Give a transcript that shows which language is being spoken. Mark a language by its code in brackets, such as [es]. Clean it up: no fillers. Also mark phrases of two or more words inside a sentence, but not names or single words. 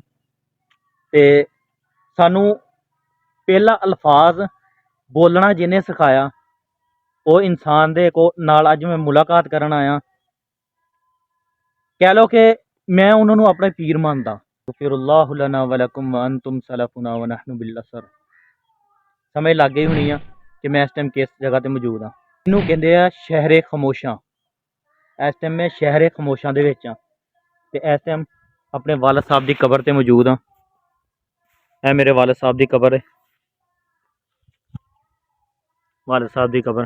[pa] ਤੇ ਸਾਨੂੰ ਪਹਿਲਾ ਅਲਫਾਜ਼ ਬੋਲਣਾ ਜਿਹਨੇ ਸਿਖਾਇਆ ਉਹ ਇਨਸਾਨ ਦੇ ਨਾਲ ਅੱਜ ਮੈਂ ਮੁਲਾਕਾਤ ਕਰਨ ਆਇਆ। ਕਹਿ ਲਓ ਕਿ ਮੈਂ ਉਹਨਾਂ ਨੂੰ ਆਪਣਾ ਪੀਰ ਮੰਨਦਾ। [ar] غفر الله لنا ولكم وأنتم سلفنا ونحن بالأثر. [pa] ਸਮਝ ਲੱਗ ਗਈ ਹੋਣੀ ਆ ਕਿ ਮੈਂ ਇਸ ਟਾਈਮ ਕਿਸ ਜਗ੍ਹਾ ਤੇ ਮੌਜੂਦ ਹਾਂ। ਇਹਨੂੰ ਕਹਿੰਦੇ ਆ ਸ਼ਹਿਰੇ ਖਾਮੋਸ਼ਾਂ। ਇਸ ਟਾਈਮ ਮੈਂ ਸ਼ਹਿਰੇ ਖਾਮੋਸ਼ਾਂ ਦੇ ਵਿੱਚ ਹਾਂ ਤੇ ਇਸ ਟਾਈਮ ਆਪਣੇ ਵਾਲਦ ਸਾਹਿਬ ਦੀ ਕਬਰ ਤੇ ਮੌਜੂਦ ਹਾਂ। ਇਹ ਮੇਰੇ ਵਾਲਦ ਸਾਹਿਬ ਦੀ ਕਬਰ ਹੈ, ਵਾਲਦ ਸਾਹਿਬ ਦੀ ਕਬਰ।